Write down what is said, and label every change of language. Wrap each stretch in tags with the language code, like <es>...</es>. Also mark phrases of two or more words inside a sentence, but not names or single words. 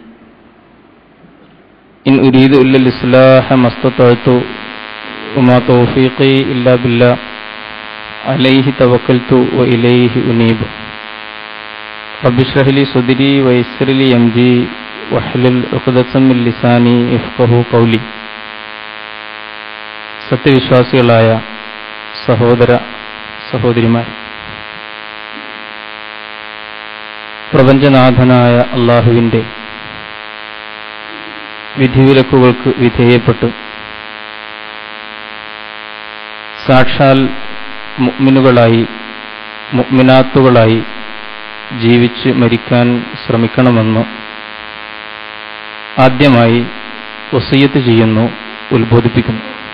<ar>إن أريد إلا الإصلاح ما استطعت وما توفيقي إلا بالله عليه توكلت وإليه أنيب. رب اشرح لي صدري ويسر لي أمري واحلل عقدة من لساني يفقهوا قولي.</ar> <ml>സത്യവിശ്വാസികളായ സഹോദര സഹോദരിമാർ, പ്രപഞ്ചനാഥനായ അല്ലാഹുവിൻ്റെ വിധിവിലക്കുകൾക്ക് വിധേയപ്പെട്ട് സാക്ഷാൽ മുഅ്മിനുകളായി മുഅ്മിനാത്തുകളായി ജീവിച്ച് മരിക്കാൻ ശ്രമിക്കണമെന്ന് ആദ്യമായി വസിയ്യത്ത് ചെയ്യുന്നു, ഉത്ബോധിപ്പിക്കുന്നു.</ml>